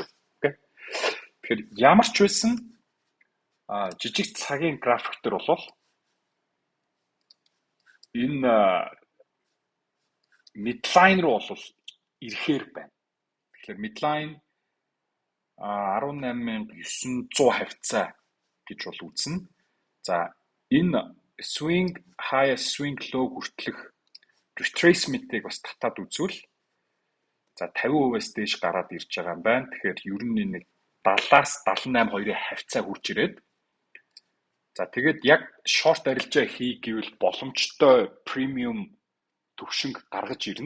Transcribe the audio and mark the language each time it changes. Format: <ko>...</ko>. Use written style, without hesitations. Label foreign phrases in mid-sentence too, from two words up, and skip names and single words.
<mn>Тэгэхээр ямар ч байсан жижиг цагийн график дээр бол энэ midline руу бол ирэхээр байна. Тэгэхээр midline 18900 хавцаа гэж бол үзнэ. За энэ</mn> <en>swing high swing low</en> <mn>хүртэлх retracement-ийг бас татаад үзвэл за 50%-аас дээш гараад ирж байгаа юм байна. Тэгэхээр ер нь нэг 70-аас 78 хоёрын хавцаа хүрч ирээд за тэгээд яг short арилжаа хий гэвэл боломжтой premium төвшинг гаргаж ирнэ.</mn>